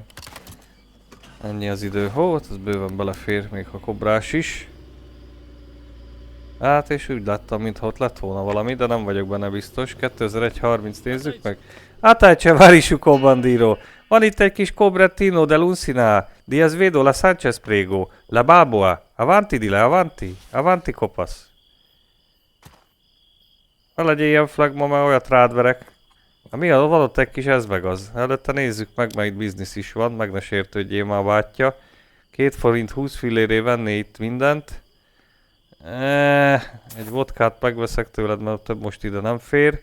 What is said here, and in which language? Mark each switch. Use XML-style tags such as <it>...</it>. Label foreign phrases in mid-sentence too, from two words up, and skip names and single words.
<hu>Ennyi az idő. Hó, ez bőven belefér, még a kobrás is. Hát és úgy láttam, mintha ott lett volna valami, de nem vagyok benne biztos. 2130 nézzük meg. Atace Varisuco Bandiro. Van itt egy kis Cobrettino de Luncina. Diaz Vedo la Sanchez Prego.</hu> <it>La Balboa. Avanti di la avanti. Avanti kopasz.</it> <hu>Ne legyél ilyen flagma, mert olyat rád verek. Mi az? Van ott egy kis ez meg az. Előtte nézzük meg, mert itt biznisz is van. Meg ne sértődjél már, bátyja. 2 forint 20 filléré venni itt mindent. Egy vodkát megveszek tőled, mert több most ide nem fér.</hu>